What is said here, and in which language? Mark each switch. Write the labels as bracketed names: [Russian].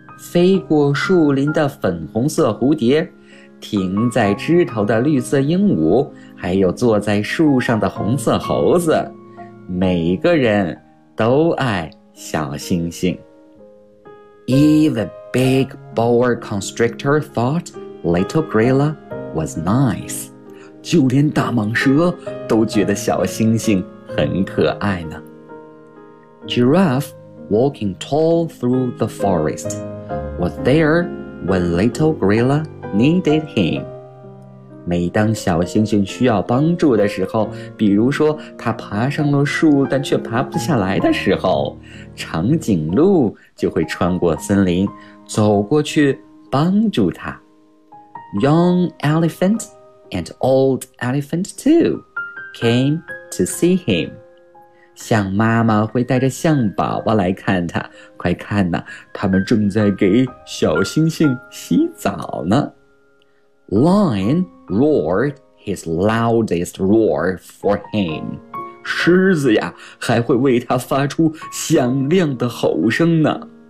[Chinese] 飞过树林的粉红色蝴蝶，停在枝头的绿色鹦鹉，还有坐在树上的红色猴子，每个人都爱小猩猩。 [English] Even big boa constrictor thought little gorilla was nice. [Chinese] 就连大蟒蛇都觉得小猩猩很可爱呢。 [English] Giraffe walking tall through the forest was there when little gorilla needed him. [Chinese] 每当小猩猩需要帮助的时候，比如说他爬上了树但却爬不下来的时候，长颈鹿就会穿过森林走过去帮助他。 [English] Young elephant and old elephant too came to see him. [Chinese] 象妈妈会带着象宝宝来看他，快看呐，他们正在给小猩猩洗澡呢。 [English] Lion roared his loudest roar for him. [Chinese] 狮子呀，还会为他发出响亮的吼声呢。